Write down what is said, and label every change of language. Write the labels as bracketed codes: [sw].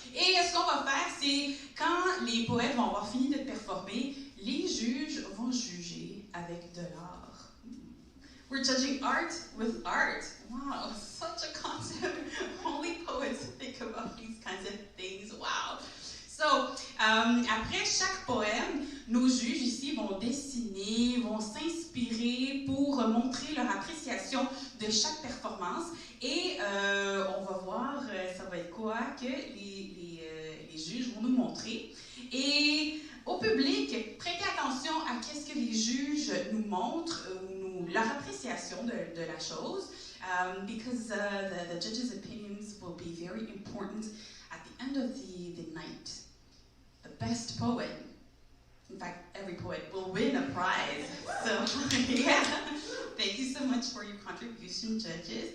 [fr] Et ce qu'on va faire, c'est quand les poètes vont avoir fini de performer, les juges vont juger avec de l'art. [en] We're judging art with art. Wow, such a concept. Only poets think about these kinds of things. Wow. [fr] So, après chaque poème, nos juges ici vont dessiner, vont s'inspirer pour montrer leur appréciation de chaque performance. Et on va voir, ça va être quoi que les juges vont nous montrer. Et au public, prêtez attention à qu'est-ce que les juges nous montrent, leur appréciation de la chose, [en] because the judges' opinions will be very important at the end of the night. The best poet, in fact, every poet will win a prize. So, yeah, thank you so much for your contribution, judges.